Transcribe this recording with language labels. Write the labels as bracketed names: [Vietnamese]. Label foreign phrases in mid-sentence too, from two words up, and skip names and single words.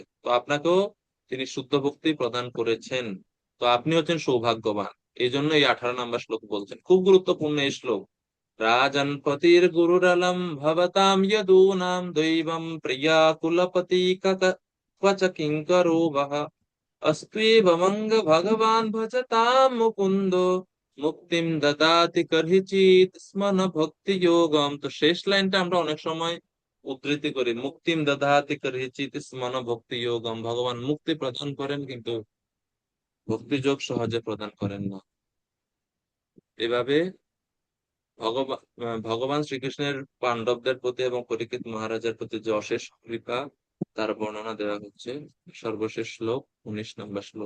[Bangla] তো আপনাকেও তিনি শুদ্ধ ভক্তি প্রদান করেছেন। তো আপনি হচ্ছেন সৌভাগ্যবান। এই জন্য এই 18 নম্বর শ্লোক বলছেন, খুব গুরুত্বপূর্ণ এই শ্লোক। [Sanskrit] রাজন পতির গুরুরলম ভবতাম যদূনাম দৈবম প্রিয়া কুলপতি কচ কিঙ্করো বহ अस्त्वेवमंग भगवान भजतां मुकुंदो মুক্তিম দদাতি কর্হিচিত স্মন ভক্তি যোগম। [Bangla] তো শেষ লাইনটা আমরা অনেক সময় উদ্ধৃতি করি, [Sanskrit] মুক্তিম দদাতি কর্হিচিত স্মন ভক্তি যোগম। [Bangla] ভগবান মুক্তি প্রদান করেন, কিন্তু ভক্তি যোগ সহজে প্রদান করেন না। এভাবে ভগবান শ্রীকৃষ্ণের পাণ্ডবদের প্রতি এবং পরীক্ষিত মহারাজের প্রতি যে অশেষ কৃপা, তার বর্ণনা দেওয়া হচ্ছে সর্বশেষ শ্লোক 19 নম্বর শ্লোক।